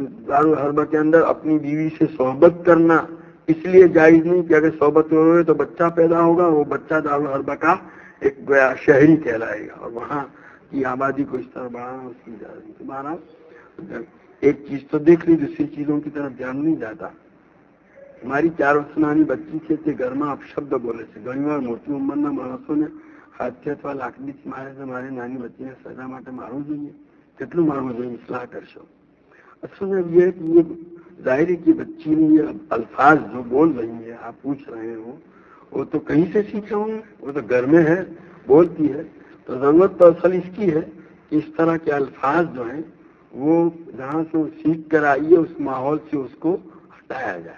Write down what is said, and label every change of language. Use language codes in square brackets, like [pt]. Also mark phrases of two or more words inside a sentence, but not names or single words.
[ur] دارالحربہ کے اندر اپنی بیوی سے صحبت کرنا اس لیے جائز نہیں کہ اگر صحبت ہوئے تو بچہ پیدا ہوگا، وہ بچہ دارالحربہ کا ایک گویا شہری کہلائے گا، اور وہاں کی آبادی کو اس طرح بڑھانا اس کی اجازت. تمہارا ایک چیز تو دیکھ لی، دوسری چیزوں کی طرف دھیان نہیں جاتا. [gu] ہماری 4 વર્ષની બચ્ચી છે તે ઘરમાં અપશબ્દ બોલે છે. ઘણીવાર મોટી ઉંમરના માણસોને હાથથી અથવા લાકડીથી મારે છે. મારે નાની બચ્ચીને સજા માટે મારવું જોઈએ? કેટલું મારવું જોઈએ? ઇસ્લાહ કરશો. [ur] اصل میں یہ ظاہر ہے کہ بچی نے یہ الفاظ جو بول رہی ہے، آپ پوچھ رہے ہو، وہ تو کہیں سے سیکھے ہوں گے، وہ تو گھر میں ہے، بولتی ہے. تو ضرورت تو اصل اس کی ہے کہ اس طرح کے الفاظ جو ہیں وہ جہاں سے وہ سیکھ کر آئی ہے اس ماحول سے اس کو ہٹایا جائے.